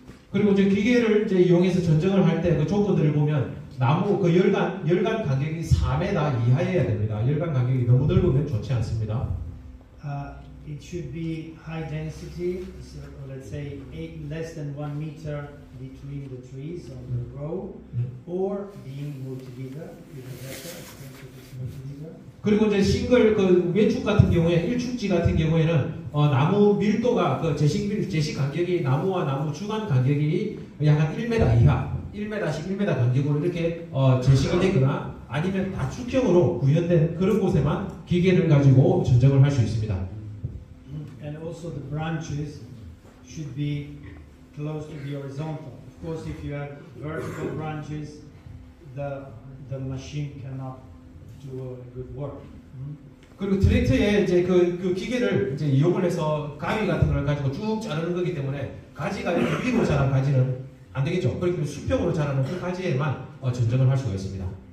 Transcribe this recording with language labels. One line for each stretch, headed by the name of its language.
Korean: 그리고 이제 기계를 이제 이용해서 전정을 할 때 그 조건들을 보면 나무 그 열간 간격이 4m 이하여야 됩니다. 열간 간격이 너무 넓으면 좋지 않습니다.
English: It should be high density, so let's say less than 1 meter between the trees on the row, or being multi-bigger, even better, multi-bigger.
Korean: 그리고 이제 싱글 그 외축 같은 경우에 일축지 같은 경우에는 나무 밀도가 그 제식 간격이 나무와 나무 주간 간격이 약 한 1m 이하, 1m씩 1m 간격으로 이렇게 제식이 되거나 아니면 다축형으로 구현된 그런 곳에만 기계를 가지고 전정을 할 수 있습니다.
English: And also the branches should be close to the horizontal. Of course, if you have vertical branches, the machine cannot do a good work.
Korean: 그리고 트랙터에 이제 그 기계를 이제 이용을 해서 가위 같은 걸 가지고 쭉 자르는 거기 때문에 가지가 이렇게 위로 자란 가지는 안 되겠죠. 그렇기 때문에 수평으로 자라는 그 가지에만 전정을 할 수가 있습니다.